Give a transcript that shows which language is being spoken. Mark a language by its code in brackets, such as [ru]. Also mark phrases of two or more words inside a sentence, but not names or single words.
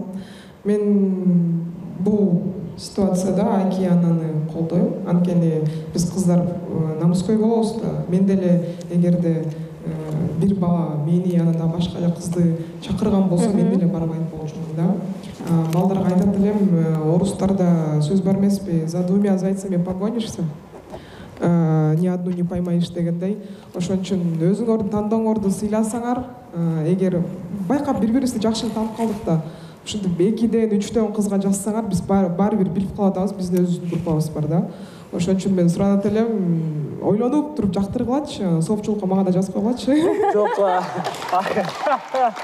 [ky] Мен бул ситуацияда Океананы колдойм. Анткени биз кыздар намыскөй болобуз да. Мен деле эгерде бир бала мени янында башка эле кызды чакырган болсо, мен деле барбайт болчумун да. Балдарга айтат элем, орустарда сөз бар эмеспи, [ru] за двумя зайцами погонишься, ни одну не поймаешь дегендей. [ky] Ошон үчүн өзүңөрдүн тандооңорду сыйласаңар, эгер байкап бири-бирибизди жакшы таанып калдык да, ушинтип 2ден 3дөн кызга жазсаңар, биз баары бир билип калып атабыз, биздин өзүбүздүн группабыз бар да. Ошон үчүн мен суранат элем, ойлонуп туруп жактыргылачы, соопчулукка мага да жазып койгулачы.